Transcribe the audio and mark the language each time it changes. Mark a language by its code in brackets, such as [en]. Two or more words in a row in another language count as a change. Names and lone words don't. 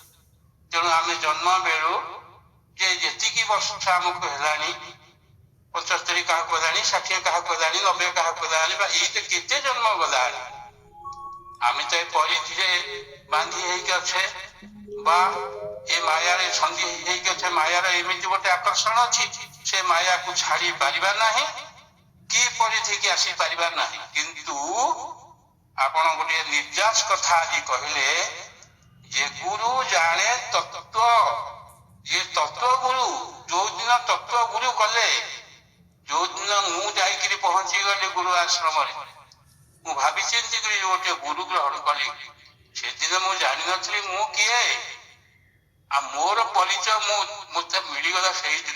[or] ତେଣୁ ଆମେ ଜନ୍ମ ବେଳୁ ଯେ ଯେତିକି ବର୍ଷ ଆମକୁ ହେଲାଣି, 75 କାହାକୁ ହେଲାଣି, 60 କାହାକୁ ହେଲାଣି, 90 କାହାକୁ ହେଲାଣି, ବା ଏଇ ତ କେତେ ଜନ୍ମ ଗଲାଣି, ଆମେ ତ ଏ ପରିଧିରେ ବାନ୍ଧି ହେଇକି ଅଛେ, ବା ଏ ମାୟାରେ ଛନ୍ଦି ହେଇକି ଅଛେ। ମାୟାର ଏମିତି ଗୋଟେ ଆକର୍ଷଣ ଅଛି, ସେ ମାୟାକୁ ଛାଡି ପାରିବା ନାହିଁ କି ପରିଧିକି ଆସିପାରିବା ନାହିଁ। କିନ୍ତୁ ଆପଣ ଗୋଟେ ନିର୍ଯାସ କଥା ଆଜି କହିଲେ ଯେ ଗୁରୁ ଜାଣେ ତତ୍ତ୍ୱ। [hi] ये तत्व गुरु, [or] ଯୋଉଦିନ ତତ୍ତ୍ୱ ଗୁରୁ କଲେ, ଯୋଉଦିନ ମୁଁ ଯାଇକିରି ପହଞ୍ଚି ଗଲି ଗୁରୁ ଆଶ୍ରମରେ, ମୁଁ ଭାବି ଚିନ୍ତି କରି ଗୋଟେ ଗୁରୁ ଗ୍ରହଣ କଲି, ସେଦିନ ମୁଁ ଜାଣିନଥିଲି ମୁଁ କିଏ। ଆଉ ମୋର ପରିଚୟ ମତେ ମିଳିଗଲା ସେଇଦିନ।